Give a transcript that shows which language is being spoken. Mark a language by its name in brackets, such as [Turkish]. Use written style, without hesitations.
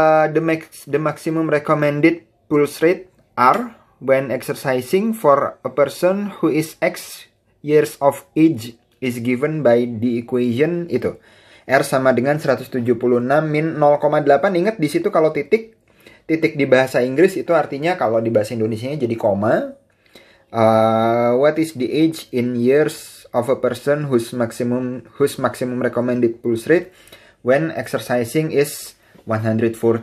[English] The maximum recommended pulse rate R when exercising for a person who is X years of age is given by the equation itu. [Indonesian] R sama dengan 176 min 0,8. Ingat di situ kalau titik di bahasa Inggris itu artinya, kalau di bahasa Indonesianya jadi koma. [English] What is the age in years of a person whose maximum recommended pulse rate when exercising is 140.